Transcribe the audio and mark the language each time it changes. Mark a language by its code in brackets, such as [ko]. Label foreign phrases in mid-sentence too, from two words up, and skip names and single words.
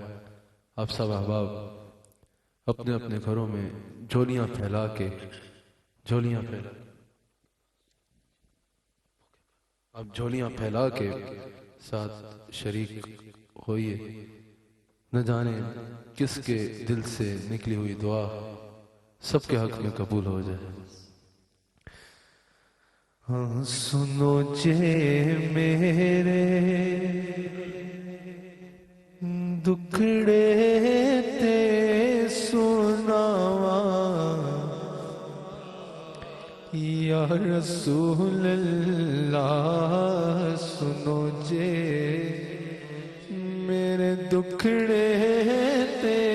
[ur] آپ سب احباب اپنے اپنے گھروں میں جھولیاں پھیلا کے اب جھولیاں پھیلا کے ساتھ شریک ہوئیے، نہ جانے کس کے دل سے نکلی ہوئی دعا سب کے حق میں قبول ہو جائے۔ [pa] ہاں سنو جے میرے دکھڑے تے سناوا [ar] یا رسول اللہ، [pa] سنو جے میرے دکھڑے تے